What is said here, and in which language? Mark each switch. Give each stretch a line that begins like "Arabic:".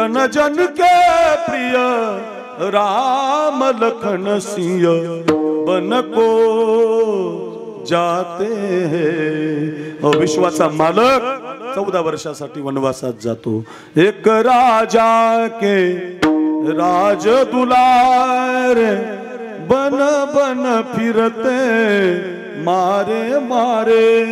Hindi: जन जन के प्रिय राम लखन सिंह बन को जाते हैं.
Marathi: विश्वाचा मालक 14 वर्षासाठी वनवासात जातो.
Hindi: एक राजा के राज दुलारे बन बन फिरते मारे मारे.